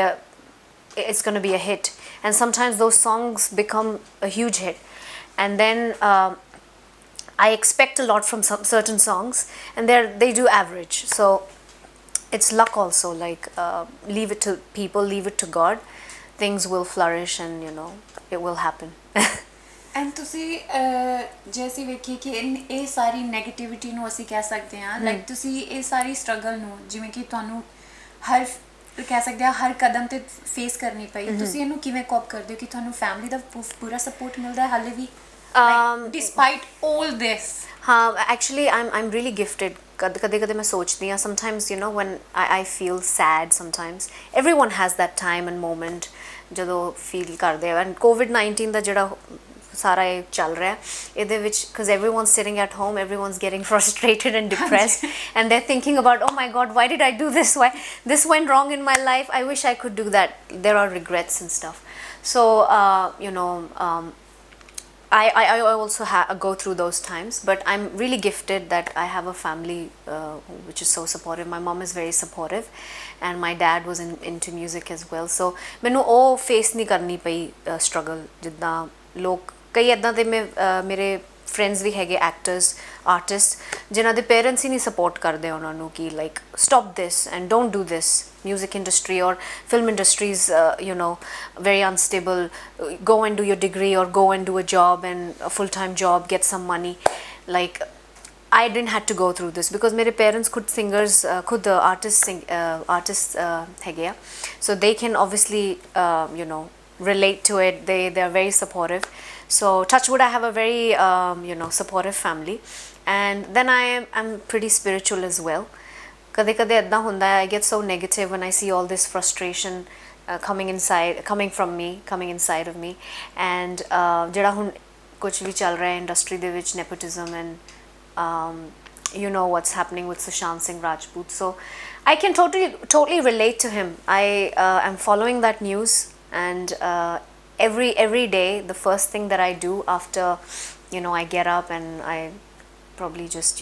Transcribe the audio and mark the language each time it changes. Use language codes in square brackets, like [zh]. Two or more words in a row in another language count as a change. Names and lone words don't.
[en] to be a hit and sometimes those songs become a huge hit and then I expect a lot from some certain songs, and they do average. So it's luck also. Like leave it to people, leave it to God. Things will flourish, and it will happen. [pa] ਐਂਡ ਤੁਸੀਂ ਜੇ ਅਸੀਂ ਵੇਖੀਏ ਕਿ ਇਹ ਸਾਰੀ ਨੈਗੇਟਿਵਿਟੀ ਨੂੰ ਅਸੀਂ ਕਹਿ ਸਕਦੇ ਹਾਂ ਲਾਈਕ ਤੁਸੀਂ ਇਹ ਸਾਰੀ ਸਟਰਗਲ ਨੂੰ ਜਿਵੇਂ ਕਿ ਤੁਹਾਨੂੰ ਹਰ ਕਹਿ ਸਕਦੇ ਹਾਂ ਹਰ ਕਦਮ ਤੇ ਫੇਸ ਕਰਨੀ ਪਈ ਤੁਸੀਂ ਇਹਨੂੰ ਕਿਵੇਂ ਕੋਪ ਕਰਦੇ ਹੋ ਕਿ ਤੁਹਾਨੂੰ ਫੈਮਿਲੀ ਦਾ ਪੂਰਾ ਸਪੋਰਟ ਮਿਲਦਾ ਹੈ ਹਾਲੇ ਵੀ [en] despite all this हाँ, actually I'm really gifted. [pa] ਕਦੇ ਕਦੇ ਮੈਂ ਸੋਚਦੀ ਹਾਂ [en] sometimes when I feel sad sometimes. Everyone has that time and moment [pa] ਜਦੋਂ feel ਕਰਦੇ ਆ [en] and COVID-19 [pa] ਦਾ ਜਿਹੜਾ ਸਾਰਾ ਇਹ ਚੱਲ ਰਿਹਾ ਇਹਦੇ ਵਿੱਚ [en] because everyone's sitting at home, everyone's getting frustrated and depressed and they're thinking about, oh my god, why did I do this, why this went wrong in my life, I wish I could do that. There are regrets and stuff. So I also go through those times, but I'm really gifted that I have a family which is so supportive. My mom is very supportive and my dad was into music as well, so [pa] ਮੈਨੂੰ ਉਹ face ਨਹੀਂ ਕਰਨੀ ਪਈ struggle ਜਿੱਦਾਂ ਲੋਕ ਕਈ ਇੱਦਾਂ ਦੇ ਮੇਰੇ ਫਰੈਂਡਸ ਵੀ ਹੈਗੇ [en] actors artist [pa] ਜਿਨ੍ਹਾਂ ਦੇ ਪੇਰੈਂਟਸ ਹੀ ਨਹੀਂ ਸਪੋਰਟ ਕਰਦੇ ਉਹਨਾਂ ਨੂੰ ਕਿ [en] like stop this and don't do this music industry or film industry is very unstable. Go and do your degree or go and do a job and a full-time job, get some money. Like I didn't have to go through this because [pa] मेरे parents खुद singers खुद artists हैगे आ, [en] so they can obviously relate to it. They are very supportive. So touch wood, I have a very supportive family, and then I'm pretty spiritual as well. [pa] ਕਦੇ ਕਦੇ ਇੱਦਾਂ ਹੁੰਦਾ ਹੈ [en] I get so negative when I see all this frustration coming from me, coming inside of me, and [pa] ਜਿਹੜਾ ਹੁਣ ਕੁਝ ਵੀ ਚੱਲ ਰਿਹਾ ਹੈ ਇੰਡਸਟਰੀ ਦੇ ਵਿੱਚ [en] nepotism and you know what's happening with Sushant Singh Rajput, so I can totally relate to him. I am following that news, and every day the first thing that I do after I get up and I probably just